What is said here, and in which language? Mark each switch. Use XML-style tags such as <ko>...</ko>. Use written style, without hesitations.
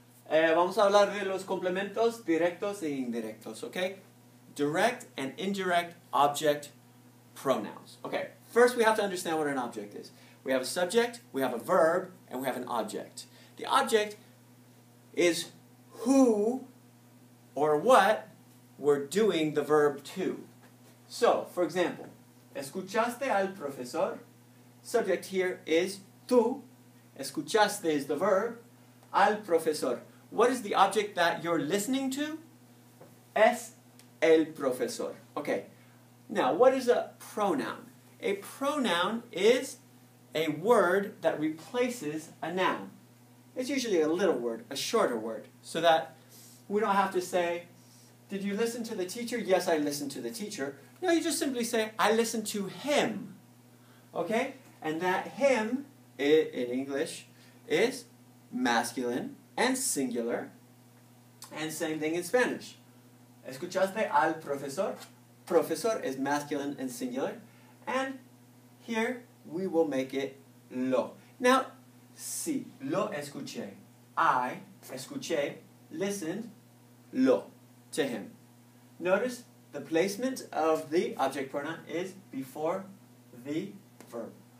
<es>Vamos a hablar de los complementos directos e indirectos, ok?</es> <en>Direct and indirect object pronouns. Okay, first we have to understand what an object is. We have a subject, we have a verb, and we have an object. The object is who or what we're doing the verb to. So, for example,</en> <es>¿escuchaste al profesor?</es> <en>Subject here is tú. Escuchaste is the verb.</en> <es>Al profesor.</es> <en>What is the object that you're listening to?</en> <es>Es el profesor.</es> <en>Okay. Now, what is a pronoun? A pronoun is a word that replaces a noun. It's usually a little word, a shorter word, so that we don't have to say, did you listen to the teacher? Yes, I listened to the teacher. No, you just simply say, I listened to him. Okay? And that him, in English, is masculine and singular, and same thing in Spanish.</en> <es>¿Escuchaste al profesor?</es> <en>Profesor is masculine and singular, and here we will make it lo. Now,</en> <es>sí, lo escuché.</es> <en>I escuché, listened, lo, to him. Notice the placement of the object pronoun is before the verb.</en>